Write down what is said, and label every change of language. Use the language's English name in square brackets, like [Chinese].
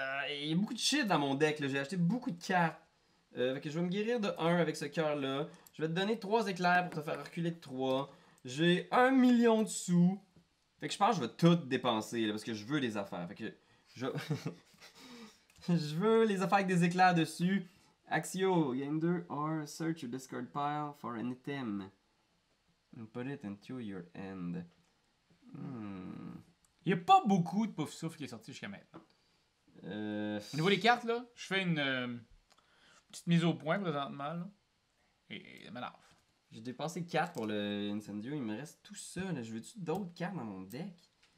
[French] Il y a beaucoup de shit dans mon deck. J'ai acheté beaucoup de cartes. Fait que je vais me guérir de 1 avec ce cœur-là. Je vais te donner 3 éclairs pour te faire reculer de 3. J'ai 1 million de sous. Fait que je pense que je vais tout dépenser là, parce que je veux des affaires. Fait que je... je veux les affaires avec des éclairs dessus. [English] Axio, gain 2 or search your discard pile for an item. And put it into your hand. [French] Il y a pas beaucoup de pouf souffle qui est sorti jusqu'à maintenant. Au niveau des cartes, là, je fais une petite mise au point présentement, là. Et ça m'énerve. J'ai dépensé 4 pour le Incendio, il me reste tout ça. Là. Je veux-tu d'autres cartes dans mon deck?